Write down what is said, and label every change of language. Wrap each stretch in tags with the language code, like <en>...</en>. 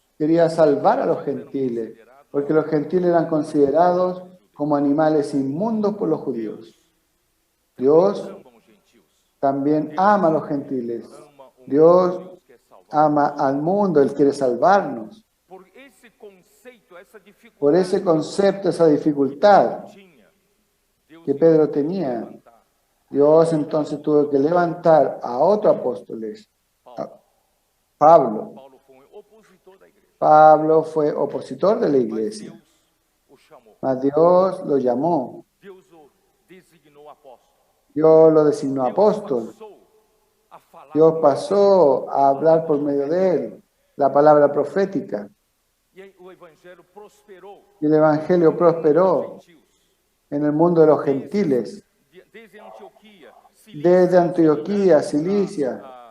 <es>quería salvar a los gentiles, porque los gentiles eran considerados como animales inmundos por los judíos. Dios</es> <pt>ama os gentios,</pt> <es>también ama a los gentiles.</es> <pt>ama o</pt> <es>Dios</es> <pt>Deus quer salvar.</pt> <es>ama al mundo, Él quiere salvarnos.</es> <pt>Por esse conceito, essa dificuldade</pt> <es>Por ese concepto, esa dificultad</es> <pt>tinha, Deus</pt> <es>que Pedro tenía,</es> <pt>levantar</pt> <es>Dios entonces tuvo que levantar a otro apóstol, a Pablo.</es> <pt>Paulo foi um opositor da igreja,</pt> <es>Pablo fue opositor de la</es> <pt>mas</pt> <es>iglesia,</es> <pt>Deus o chamou,</pt> <es>mas Dios lo llamó,</es> <pt>Deus o designou apóstolo,</pt> <es>Dios lo designó</es> <pt>Deus</pt> <es>apóstol,</es> <pt>passou a falar</pt> <es>Dios pasó a hablar por medio de él, la palabra profética.</es> <pt>E o evangelho prosperou</pt> <es>Y el Evangelio prosperó</es> <pt>nos gentios.</pt> <es>en el mundo de los gentiles,</es> <pt>Desde Antioquia,</pt> <es>desde Antioquía, Cilicia,</es>